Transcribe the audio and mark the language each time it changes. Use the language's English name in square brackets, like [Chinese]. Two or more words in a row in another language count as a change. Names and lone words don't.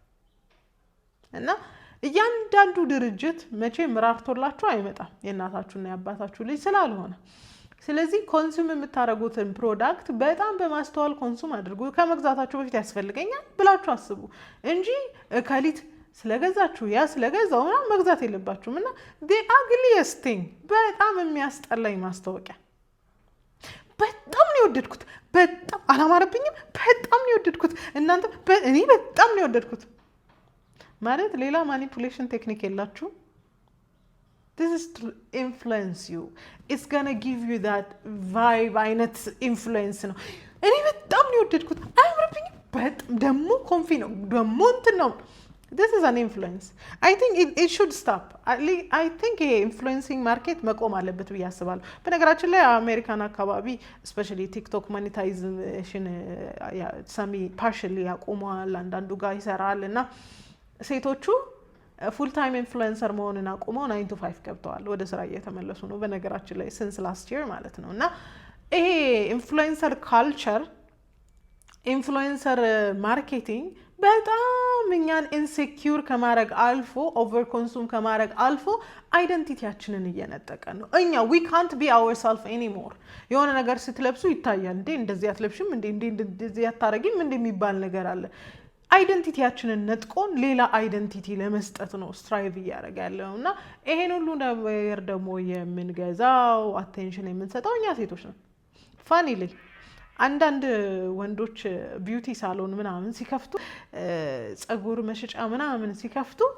[Amharic] ያደርጋሉ። እና እያንዳንዱ ድርጅት መቼም ራርቶላችሁ አይመጣም የእናታችሁና የአባታችሁ ልጅ ስላልሆነ። ስለዚህ ኮንሱም የምታደርጉትን ፕሮዳክት በጣም በማስተዋል ኮንሱም አድርጉ። ከመግዛታችሁ በፊት ያስፈልገኛል ብላችሁ አስቡ እንጂ ከሊት ስለገዛችሁ ያ ስለገዛው ምናምን መግዛት የለባችሁም። እና [English] the ugliest thing [Amharic] በጣም የሚያስጠላኝ ማስታወቂያ በጣም ነው የወደድኩት። በጣም አላማረብኝም። በጣም ነው የወደድኩት። እናንተ እኔ በጣም ነው የወደድኩት። ማለት ሌላ [English] manipulation technique [Amharic] የላችሁ። [English] this is to influence you, it's gonna give you that vibe [Amharic] አይነት ኢንፍሉዌንስ ነው። እኔ በጣም ነው የወደድኩት። አያምርብኝም። በጣም ደግሞ ኮንፊ ነው ደግሞ እንትን ነው። [English] this is an influence. I think it should stop. I think [Amharic] ይሄ [English] influencing market [Amharic] መቆም አለበት ብዬ አስባለሁ። በነገራችን ላይ አሜሪካን አካባቢ [English] specially TikTok monetization semi partially [Amharic] ያቆመዋል፣ አንዳንዱ ጋር ይሰራል እና ሴቶቹ [English] full time influencer [Amharic] መሆንን አቁመው 9 to 5 ገብተዋል። ወደ ስራ እየተመለሱ ነው። በነገራችን ላይ [English] since last year [Amharic] ማለት ነው። እና ይሄ [English] influencer culture influencer marketing [Amharic] በጣም እኛን ኢንሴኪዩር ከማድረግ አልፎ [English] over consume [Amharic] ከማድረግ አልፎ አይደንቲቲያችንን እየነጠቀን ነው። እኛ we [English] can't be ourselves anymore። [Amharic] የሆነ ነገር ስትለብሱ ይታያል። እንዴ እንደዚህ አትለብሽም እንዴ እንደዚህ አታረጊም እንዴ የሚባል ነገር አለ። አይደንቲቲያችንን ነጥቆን ሌላ አይደንቲቲ ለመስጠት ነው ስትራይቭ እያደረገ ያለው። እና ይሄን ሁሉ ነገር ደግሞ የምንገዛው አቴንሽን የምንሰጠው እኛ ሴቶች ነው። ፋኒሊ አንዳንድ ወንዶች [English] beauty salon [Amharic] ምናምን ሲከፍቱ ጸጉር መሸጫ ምናምን ሲከፍቱ